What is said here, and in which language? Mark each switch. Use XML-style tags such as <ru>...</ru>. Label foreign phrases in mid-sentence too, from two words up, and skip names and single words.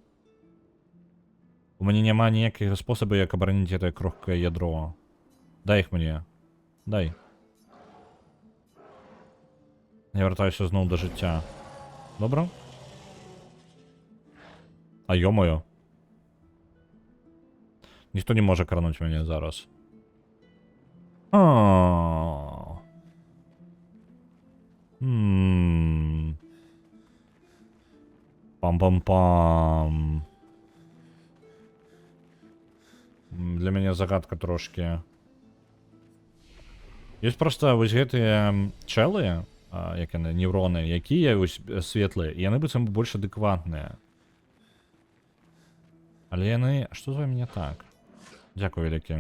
<be>У мяне няма ніякага спосабу, як абараніць гэтае крохкае ядро. Дай іх мне. Дай. Я вяртаюся зноў да жыцця. Добра? А ё-моё. Ніхто не можа крануць мяне зараз. Пам-пам-пам. Для мяне загадка трошки. Ёсць проста вось гэтыя чэлы, як яны, невроны, якія вось светлыя, і яны быццам больш адэкватныя. Але яны... Што з вамі не так? Дзякуй вялікі.</be>